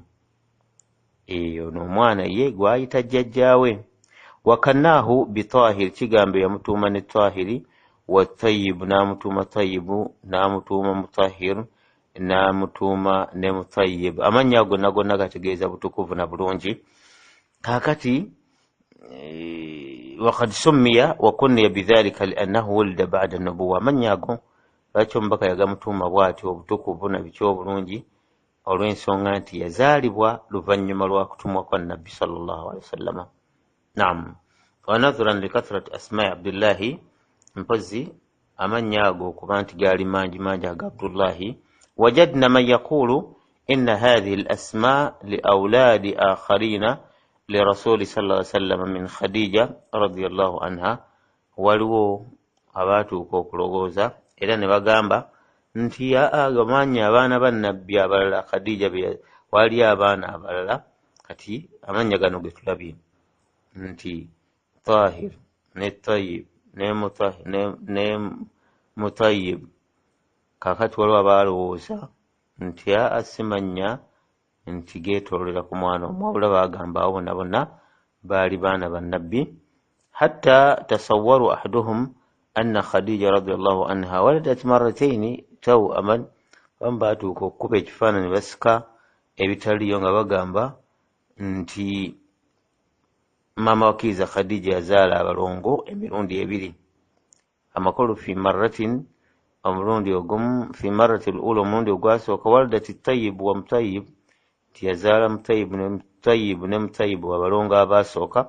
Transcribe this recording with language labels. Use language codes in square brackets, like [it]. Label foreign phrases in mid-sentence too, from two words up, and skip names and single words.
[lg] Ono omwana ye gwayita jjajjaawe. [ar] وكناه بالطاهر, [lg] kigambo yamutuuma ne tahiri, wa tayyib n'amutuuma tayyibu, n'amutuuma mutahhir, n'amutuuma ne mutayyib. Amannya gonna gonna gategeeza butukuvu na bulungi. Kakati [ar] وقد سمي وكني بذلك لأنه ولد بعد النبوة. [lg] amannya ago lwaki omubaka yagamutuuma bw'ati obutukuvu na biki obulungi, olw'ensonga nti yazaalibwa luvannyuma lwa kutumwa kwa nabbi [ar] صلى الله عليه وسلم. نعم، ونظرا لكثرة أسماء عبد الله, [lg] mpozi amannya ago okuba nti gaali mangi mangi aga Abdullahi. [ar] وجدنا من يقول إن هذه الأسماء لأولاد آخرين لرسول صلى الله عليه وسلم من خديجة رضي الله عنها. [lg] waliwo abatuuka okulowooza era ne bagamba nti amannya abaana ba nabbi abalala Khadija wali abaana abalala. Kati amannya gano ge tulabye nti Tahir ne Tayyib ne Mutayyib, kakati waliwo abalowooza nti asimanya nti geetoolera ku mwana omwawula, bagamba abo bonna bonna baali baana ba nabbi. [ar] حتى تصور أحدهم أن خديجة رضي الله عنها ولدت مرتين توأمين. [lg] bam baatuuka okukuba ekifaananyi basika ebitaliyo nga bagamba nti maama wakiriza Khadija yazaala abalongo emirundi ebiri. amakulu [ar] في مرة, [lg] omulundi ogumu, [ar] في المرة الأولى, [lg] omulundi ogwasooka, [ar] ولدت طيب ومطيب, [lg] tiyazaala Mutayyib ne Mutayyib abalongo abasooka.